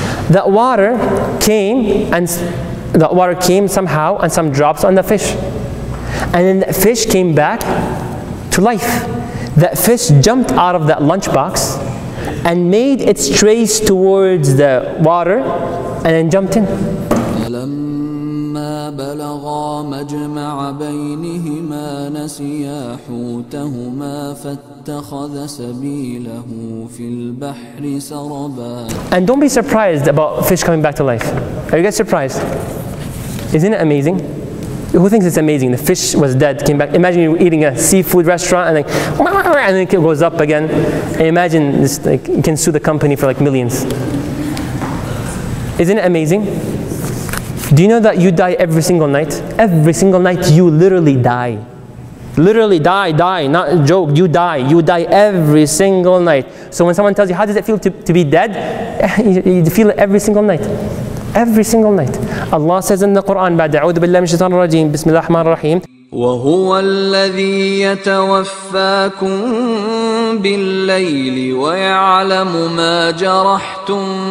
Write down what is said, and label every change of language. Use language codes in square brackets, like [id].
[en] That water came, and the water came somehow, and some drops on the fish. And then the fish came back to life. That fish jumped out of that lunchbox and made its trace towards the water, and then jumped in. [ar] فلما بلغا مجمع بينهما نسيا حوتهما فاتخذ سبيله في البحر سربا. [en] And don't be surprised about fish coming back to life. Are you guys surprised? Isn't it amazing? Who thinks it's amazing? The fish was dead, came back. Imagine you're eating a seafood restaurant and then it goes up again. And imagine this, like, you can sue the company for like millions. Isn't it amazing? Do you know that you die every single night? Every single night you literally die. Literally die, not a joke, you die. You die every single night. So when someone tells you, how does it feel to be dead? You feel it every single night. Every single night. Allah says in the Quran, [ar] بعد أعوذ بالله من الشيطان الرجيم بسم الله الرحمن الرحيم وهو الذي يتوفاكم بالليل ويعلم ما جرحتم